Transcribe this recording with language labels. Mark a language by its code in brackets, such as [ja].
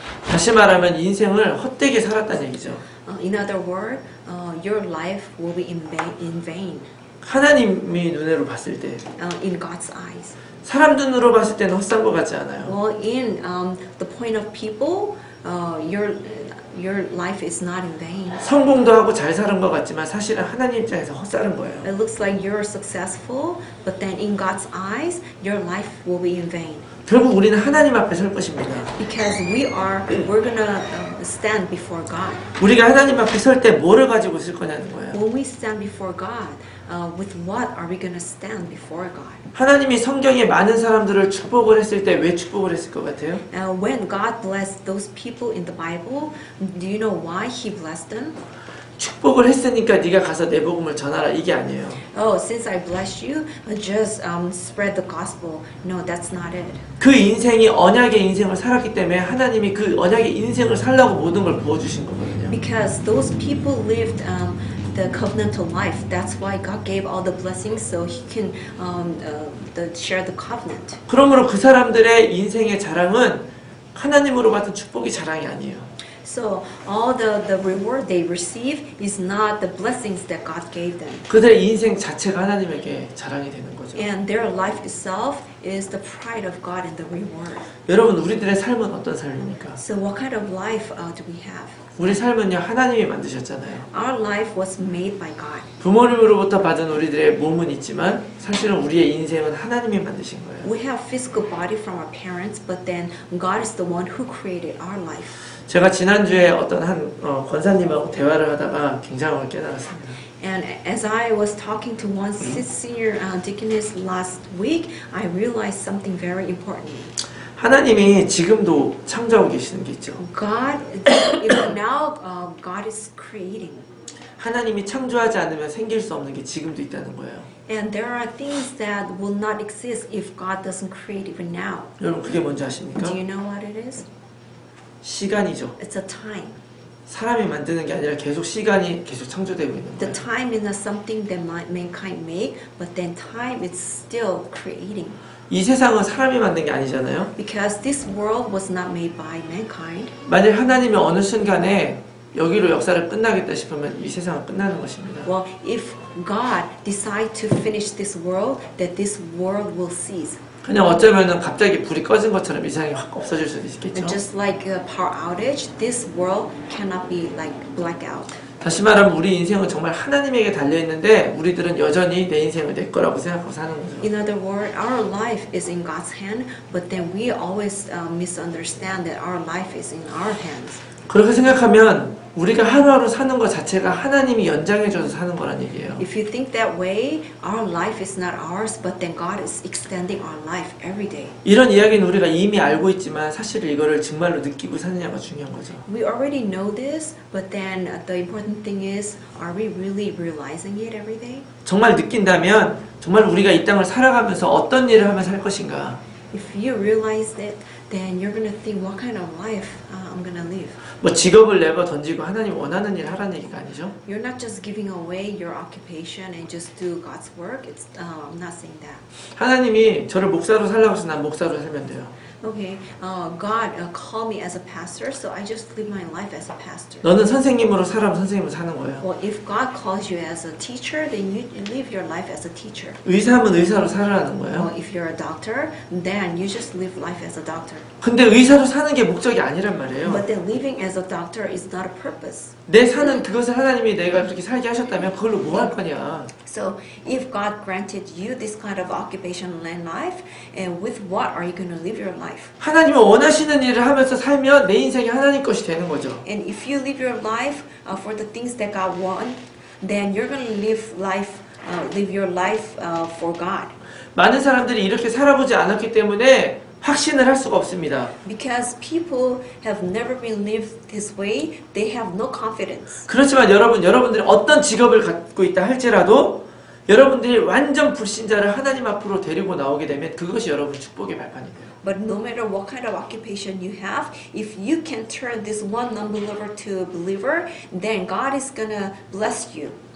[ko] 다시 말하면 인생을 헛되게 살았다는 얘기죠. [en] In other words, your life will be in vain [ko] 하나님이 눈으로 봤을 때 [en] in God's eyes. [ko] 사람 눈으로 봤을 때는 헛산 것 같지 않아요. [en] Well, in the point of people, your life is not in vain. [ko] 성공도 하고 잘 사는 것 같지만 사실은 하나님 입장에서 헛사는 거예요. [en] It looks like you're successful, but then in God's eyes, your life will be in vain. [ko] 결국 우리는 하나님 앞에 설 것입니다. [en] Because we're gonna stand before God. [ko] 우리가 하나님 앞에 설 때 뭐를 가지고 있을 거냐는 거예요. [en] When we stand before God, with what are we gonna stand before God? [ko] 하나님이 성경에 많은 사람들을 축복을 했을 때 왜 축복을 했을 것 같아요? [en] When God blessed those people in the Bible, do you know why He blessed them? [ko] 축복을 했으니까 네가 가서 내 복음을 전하라 이게 아니에요. [en] Oh, since I blessed you, just spread the gospel. No, that's not it. [ko] 그 인생이 언약의 인생을 살았기 때문에 하나님이 그 언약의 인생을 살라고 모든 걸 부어주신 거거든요. [en] Because those people lived the covenantal life. That's why God gave all the blessings so He can share the covenant. [ko] 그러므로 그 사람들의 인생의 자랑은 하나님으로 받은 축복이 자랑이 아니에요. [en] So all the reward they receive is not the blessings that God gave them. [ko] 그들의 인생 자체가 하나님에게 자랑이 되는 거죠. [en] And their life itself is the pride of God and the reward. [ko] 여러분 우리들의 삶은 어떤 삶입니까? [en] So what kind of life do we have? [ko] 우리 삶은요 하나님이 만드셨잖아요. [en] Our life was made by God. [ko] 부모님으로부터 받은 우리들의 몸은 있지만 사실은 우리의 인생은 하나님이 만드신 거예요. [en] We have physical body from our parents, but then God is the one who created our life. [ko] 제가 지난주에 어떤 한 권사님하고 대화를 하다가 굉장한 걸 깨달았습니다. [en] And as I was talking to one senior deaconess last week, I realized something very important. [ko] 하나님이 지금도 창조하고 계시는 게 있죠. [en] God, even now, God is creating. [ko] 하나님이 창조하지 않으면 생길 수 없는 게 지금도 있다는 거예요. [en] And there are things that will not exist if God doesn't create even now. [ko] 여러분 그게 뭔지 아십니까? [en] Do you know what it is? [ko] 시간이죠. [en] It's a time. [ko] 사람이 만드는 게 아니라 계속 시간이 계속 창조되고 있는 [en] The time is not something that mankind make, but then time is still creating. [ko] 이 세상은 사람이 만든 게 아니잖아요. [en] Because this world was not made by mankind. [ko] 만약 하나님이 어느 순간에 여기로 역사를 끝나겠다 싶으면 이 세상은 끝나는 것입니다. [en] Well, if God decide to finish this world, that this world will cease. [ko] 그냥 어쩌면은 갑자기 불이 꺼진 것처럼 이상이 확 없어질 수도 있겠죠. [en] And just like a power outage, this world cannot be like blackout. [ko] 다시 말하면 우리 인생은 정말 하나님에게 달려있는데 우리들은 여전히 내 인생을 내 거라고 생각하고 사는 거죠. [en] In other words, our life is in God's hand, but then we always misunderstand that our life is in our hands. [ko] 그렇게 생각하면 우리가 하루하루 사는 것 자체가 하나님이 연장해줘서 사는 거란 얘기예요. [en] If you think that way, our life is not ours, but then God is extending our life every day. [ko] 이런 이야기는 우리가 이미 알고 있지만 사실 이거를 정말로 느끼고 사느냐가 중요한 거죠. [en] We already know this, but then the important thing is, are we really realizing it every day? [ko] 정말 느낀다면 정말 우리가 이 땅을 살아가면서 어떤 일을 하며 살 것인가. [en] If you realize that, then you're gonna think, what kind of life I'm gonna live. [ko] 뭐 직업을 내버 던지고 하나님 원하는 일 하라는 얘기가 아니죠. [en] You're not just giving away your occupation and just do God's work. I'm not saying that. [ko] 하나님이 저를 목사로 살라고 해서 난 목사로 살면 돼요. [en] Okay, God called me as a pastor, so I just live my life as a pastor. [ko] 너는 선생님으로 살아면 선생님으로 사는 거예요. [en] Well, if God calls you as a teacher, then you live your life as a teacher. [ko] 의사면 의사로 살아라는 거예요. [en] Well, if you're a doctor, then you just live life as a doctor. [ko] 근데 의사로 사는 게 목적이 아니란 말이에요. [en] But then living as a doctor is not a purpose. [ko] 내 사는 그것을 하나님이 내가 그렇게 살게 하셨다면 그걸로 뭐 할 거냐. [en] So if God granted you this kind of occupation and life, and with what are you going to live your life? [ko] 하나님이 원하시는 일을 하면서 살면 내 인생이 하나님 것이 되는 거죠. [en] And if you live your life for the things that God wants, then you're going to live your life for God. [ko] 많은 사람들이 이렇게 살아보지 않았기 때문에 확신을 할 수가 없습니다. [en] Because people have never been lived this way, they have no confidence. [ko] 그렇지만 여러분들이 어떤 직업을 갖고 있다 할지라도 여러분들이 완전 불신자를 하나님 앞으로 데리고 나오게 되면 그것이 여러분 축복의 발판이 돼요. [en] But no matter what kind of occupation you have, if you can turn this one non-believer to a believer, then God is gonna bless you.